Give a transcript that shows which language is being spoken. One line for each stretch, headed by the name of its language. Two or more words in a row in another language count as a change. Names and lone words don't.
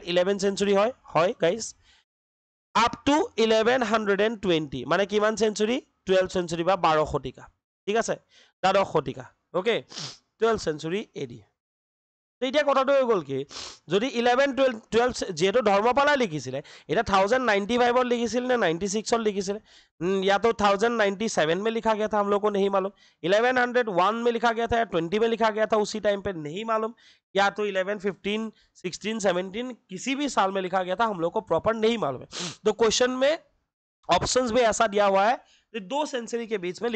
Assamese: 11 century হয় গাইজ,
English: up to
Assamese: 1120 মানে কিমান সেঞ্চুৰী, 12 century বা 12 শতিকা, ঠিক আছে, দ্বাদশ শতিকা, ওকে, 12
English: century AD।
Assamese: তো এতিয়া কথাটো হৈ গ'ল কি যদি 11 12 যেহেতু ধৰ্মপালাই লিখিছিলে এটা 1095 লিখিছিল নে 96 লিখিছিল
Hindi: या तो 1097 में लिखा गया था हम लोग को नहीं मालूम 1101 में लिखा गया था या 20 में लिखा गया था उसी टाइम पे नहीं मालूम या तो 11 15 16 17 किसी भी साल में लिखा गया था हम लोग को प्रॉपर नहीं मालूम है तो क्वेश्चन में ऑप्शंस भी ऐसा दिया हुआ है 2 सेंचुरी के बीच में